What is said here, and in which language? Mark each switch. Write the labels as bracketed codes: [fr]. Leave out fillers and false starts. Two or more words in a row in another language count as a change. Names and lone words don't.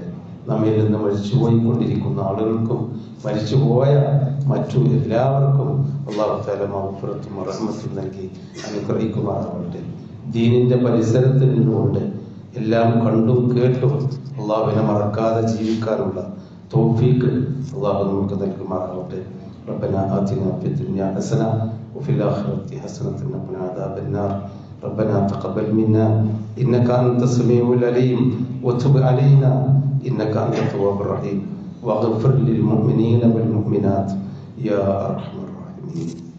[ml] നമ്മിൽ നിന്ന് മരിച്ചുപോയിക്കൊണ്ടിരിക്കുന്ന ആളുകൾക്കും മരിച്ചുപോയ മറ്റു എല്ലാവർക്കും [ar] الله تعالى [ml] മഗ്ഫിറത്തും റഹ്മത്തും നൽകി അനുഗ്രഹിക്കുമാറാവട്ടെ. ദീനിന്റെ പരിസരത്ത് നിന്നുകൊണ്ട് എല്ലാം കണ്ടും കേട്ടും അള്ളാഹുവിനെ മറക്കാതെ ജീവിക്കാനുള്ള തൗഫീഖ് അള്ളാഹു നമുക്ക് നൽകുമാറാവട്ടെ. [ar] ربنا آتنا في الدنيا حسنة وفي الآخرة حسنة وقنا عذاب النار. ربنا تقبل منا إنك أنت السميع العليم وتب علينا إنك أنت التواب الرحيم واغفر للمؤمنين والمؤمنات يا أرحم الراحمين.